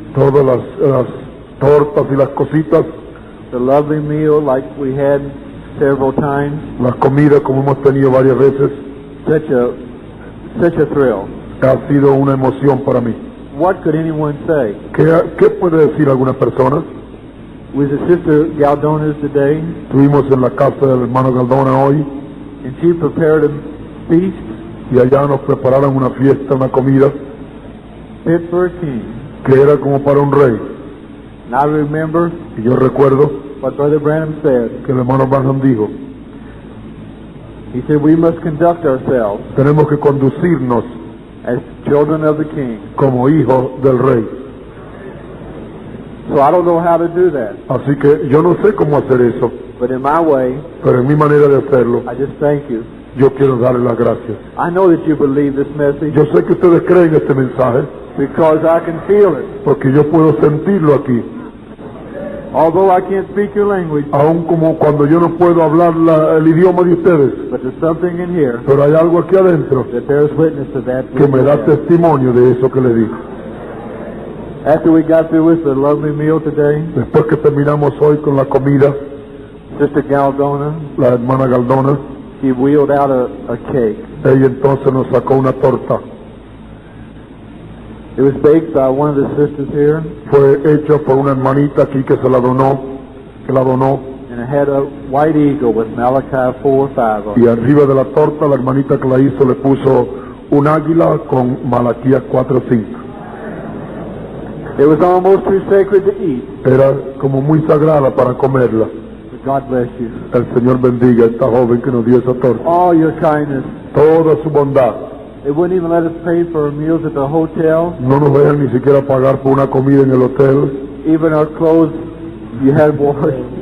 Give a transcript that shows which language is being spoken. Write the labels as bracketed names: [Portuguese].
[Spanish] todas las tortas y las cositas, [English] the lovely meal like we had several times, [Spanish] las comidas como hemos tenido varias veces, [English] such a thrill. [Spanish] ha sido una emoción para mí. [English] What could anyone say? [Spanish] ¿Qué puede decir alguna persona? [English] Was the sister Galdona's today, [Spanish] Estuvimos en la casa del hermano Galdona hoy [English] and she prepared a feast [Spanish] y allá nos prepararon una fiesta, una comida [English] fit for a king. [Spanish] que era como para un rey. [English] And I remember [Spanish] Y yo recuerdo [English] what Brother Branham said. [Spanish] que el hermano Branham dijo, [English] He said we must conduct ourselves [Spanish] tenemos que conducirnos [English] as children of the king. [Spanish] como hijos del rey. [English] So I don't know how to do that, [Spanish] Así que yo no sé cómo hacer eso, [English] but in my way, [Spanish] pero en mi manera de hacerlo, [English] I just thank you. [Spanish] yo quiero darle las gracias. [English] I know that you believe this message [Spanish] Yo sé que ustedes creen este mensaje [English] because I can feel it. [Spanish] porque yo puedo sentirlo aquí, [English] Although I can't speak your language, [Spanish] aun como cuando yo no puedo hablar el idioma de ustedes, [English] but there's something in here [Spanish] pero hay algo aquí adentro [English] that bears witness to that. [Spanish] que me da testimonio de eso que le digo. [English] After we got through with the lovely meal today, [Spanish] Después que terminamos hoy con la comida, [English] Sister Galdona, [Spanish] la hermana Galdona, [English] she wheeled out a cake. [Spanish] ella entonces nos sacó una torta. [English] It was baked by one of the sisters here, [Spanish] Fue hecha por una hermanita aquí que la donó, [English] and it had a white eagle with Malachi 4:5 on it. [Spanish] y arriba de la torta la hermanita que la hizo le puso un águila con Malaquías 4:5. [English] It was almost too sacred to eat. [Spanish] Era como muy sagrada para comerla. [English] But God bless you. [Spanish] El Señor bendiga a esta joven que nos dio esa torta. [English] All your kindness. [Spanish] Toda su bondad. [English] They wouldn't even let us pay for meals at the hotel. [Spanish] No nos dejan ni siquiera pagar por una comida en el hotel. [English] Even our clothes you had washed.